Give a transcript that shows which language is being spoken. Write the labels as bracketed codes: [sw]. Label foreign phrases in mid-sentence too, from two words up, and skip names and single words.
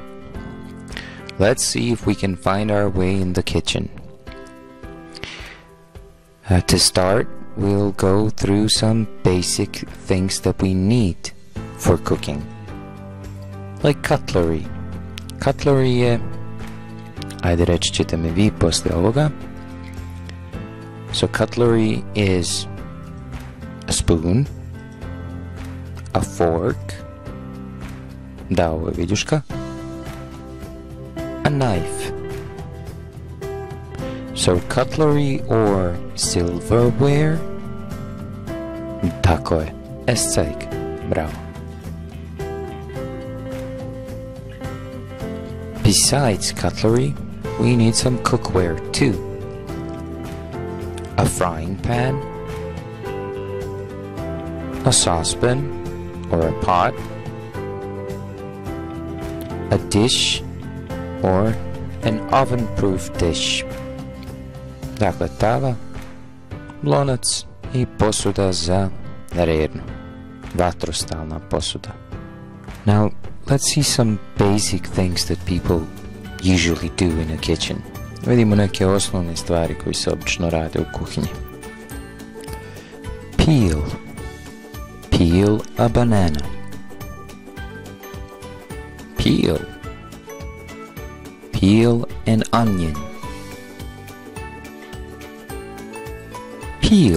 [en] Let's see if we can find our way in the kitchen. To start, we'll go through some basic things that we need for cooking. Like cutlery. [sr] Cutlery je, ajde reći ćete mi vi poslije ovoga. [en] So cutlery is a spoon, a fork, [sr] da, ovo je viljuška, [en] a knife. So cutlery or silverware, [sr] tako je, escajk, bravo. [en] Besides cutlery, we need some cookware too. A frying pan, a saucepan or a pot, a dish or an oven-proof dish. [sr] Dakle, tava, lonac i posuda za rednu, vatrostalna posuda. [en] Now, let's see some basic things that people usually do in a kitchen. [sr] Vidimo neke osnovne stvari koje se obično rade u kuhinji. [en] Peel. Peel a banana. Peel. Peel an onion. Peel.